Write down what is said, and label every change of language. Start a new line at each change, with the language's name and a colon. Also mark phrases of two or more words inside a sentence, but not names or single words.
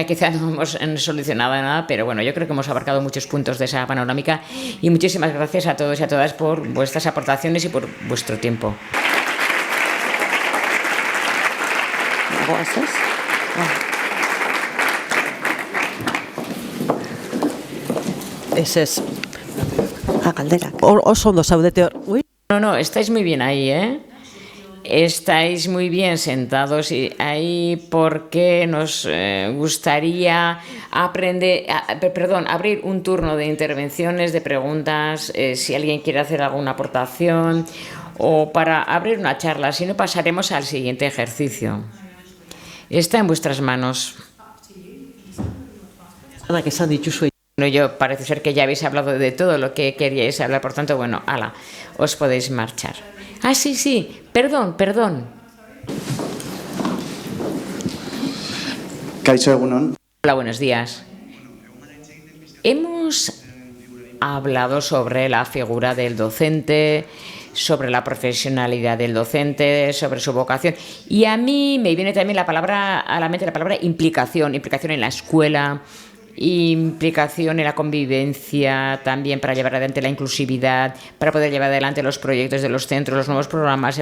Spanish: Quizá no hemos solucionado nada, pero bueno, yo creo que hemos abarcado muchos puntos de esa panorámica. Y muchísimas gracias a todos y a todas por vuestras aportaciones y por vuestro tiempo. Ese es.
Basque: Galdera. Oso ondo zaudete hor. Ui.
Spanish: No, estáis muy bien ahí, ¿eh? Estáis muy bien sentados ahí porque nos gustaría abrir un turno de intervenciones, de preguntas, si alguien quiere hacer alguna aportación o para abrir una charla. Si no, pasaremos al siguiente ejercicio. Está en vuestras manos.
Basque: Anak esan dituzue.
Spanish: Bueno, yo parece ser que ya habéis hablado de todo lo que queríais hablar, por tanto, bueno, os podéis marchar. Ah, sí, perdón.
Basque: Kaixo egunon.
Spanish: Hola, buenos días. Hemos hablado sobre la figura del docente, sobre la profesionalidad del docente, sobre su vocación. Y a mí me viene también a la mente la palabra implicación en la escuela, implicación en la convivencia, también para llevar adelante la inclusividad, para poder llevar adelante los proyectos de los centros, los nuevos programas.